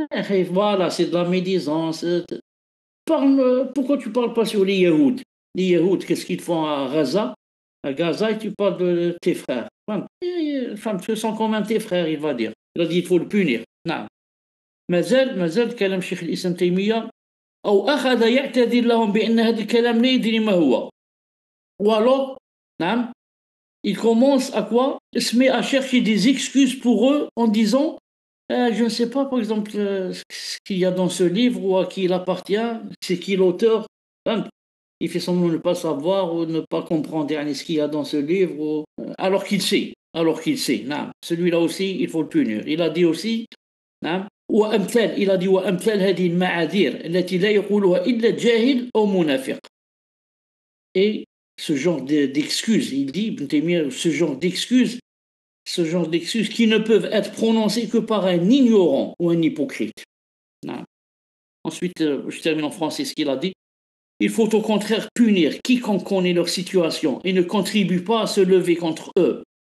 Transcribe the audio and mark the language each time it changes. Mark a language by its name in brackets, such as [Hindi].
[French] Et voilà, c'est de la médisance. Pourquoi tu parles pas sur les Yahouds? Les Yahouds, qu'est-ce qu'ils font à Gaza? À Gaza, et tu parles de tes frères. Les femmes, ce sont quand même tes frères, il va dire. Il a dit, il faut le punir. Non. [Arabic] مازال كلام شيخ الإسلام تيمية أو أخذ يعتذر لهم بأن هذا الكلام لا يدري ما هو. [French] Ou alors, نعم, il commence à quoi? Se met à chercher des excuses pour eux en disant je ne sais pas, par exemple, ce qu'il y a dans ce livre ou à qui il appartient, c'est qui l'auteur. Hein, il fait semblant de ne pas savoir ou de ne pas comprendre ce qu'il y a dans ce livre, alors qu'il sait. Alors qu'il sait. Non. Celui-là aussi, il faut le punir. Il a dit aussi, non, il a dit [Arabic] وأمثال هذه المعاذير التي لا يقولها إلا جاهل أو منافق. [French] Et ce genre d'excuses, il dit, Ibn Taymiyyah, ce genre d'excuses qui ne peuvent être prononcées que par un ignorant ou un hypocrite. Non. Ensuite, je termine en français ce qu'il a dit. Il faut au contraire punir quiconque connaît leur situation et ne contribue pas à se lever contre eux.